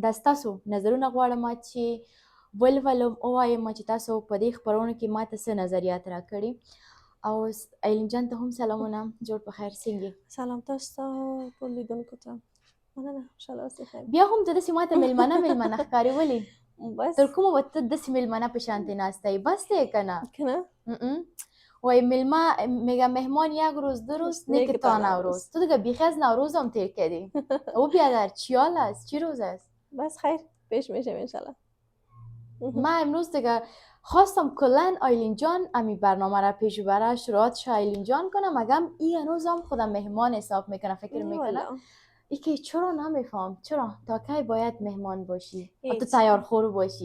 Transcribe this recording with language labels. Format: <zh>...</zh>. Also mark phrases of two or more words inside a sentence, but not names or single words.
<ps>دا ستاسو نظرونه غواړم چې ولولم ووایم چې تاسو په دې خپرونه کې ماته څه نظریات راکړي. او ایلین جان ته هم سلامونه، جوړ په خیر څنګه؟ سلام تاسو ته ټول لیدونکو ته. مننه، خوشحاله اوسئ. خیر بیا هم ته داسې ماته میلمانه ښکاري ولې؟ بس تر کومه به ته داسې میلمانه په شانتی ناسته ای؟ بس دی که نه؟ کنه</ps> <fa>وای میگم مهمان یک روز دو روز نیک تا نوروز. تو دیگه بیخی از نوروز هم تیر کردی. او بیادر چی حال است؟ چی روز است؟ بس خیر پیش میشه انشالله. من امروز دیگه خواستم کلا آیلین جان امی برنامه را پیش بره، شروعاتش آیلین جان کنم، مگم این هنوز هم خودم مهمان حساب میکنه، فکر میکنه ای که چرا نمیفهم چرا تا کی باید مهمان باشی و تو تیار خور باشی؟</fa>